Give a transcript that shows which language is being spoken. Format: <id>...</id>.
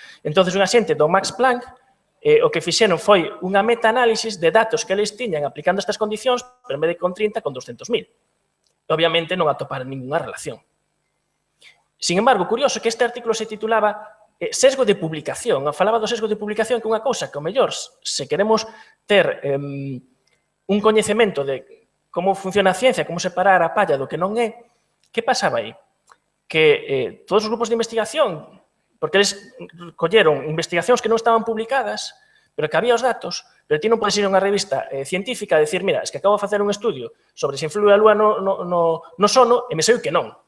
<gl>Entón, unha xente do Max Planck o que fixeron foi unha metaanálisis de datos que eles tiñan aplicando estas condicións, pero en vez de con 30, con 200.000. Obviamente non atoparon ninguna relación.</gl> <es>Sin embargo, curioso que este artículo se titulaba sesgo de publicación.</es> <gl>Falaba do sesgo de publicación que é unha cousa que, ao mellor, se queremos ter un coñecemento de como funciona a ciencia, como separar a palla do que non é, que pasaba aí? Que todos os grupos de investigación, porque eles colleron investigacións que non estaban publicadas, pero que había os datos, pero ti non podes ir a unha revista científica e dicir, mira, es que acabo de facer un estudio sobre se influe a Lúa no sono e me sei que non.</gl>